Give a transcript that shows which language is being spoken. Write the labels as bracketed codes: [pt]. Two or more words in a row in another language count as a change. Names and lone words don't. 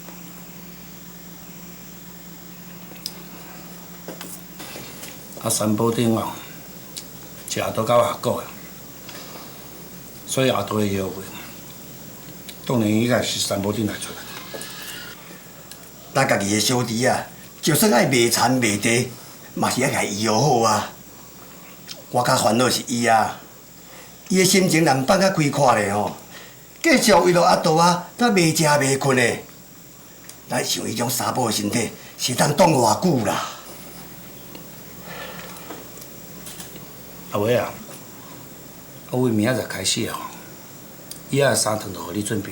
[nan] 啊，山坡顶哦，是阿杜甲我合股的，所以阿杜的医药费，当然应该是山坡顶来出的。咱家己的小弟啊，就算爱卖田卖地，嘛是爱家医疗好啊。我较烦恼是伊啊，伊的心情人放较开阔咧吼，继续为了阿杜啊，才袂食袂困的。咱像伊种沙宝的身体，是当挡偌久啦？阿伟啊，为明仔载开始哦，以后3顿就互你准备。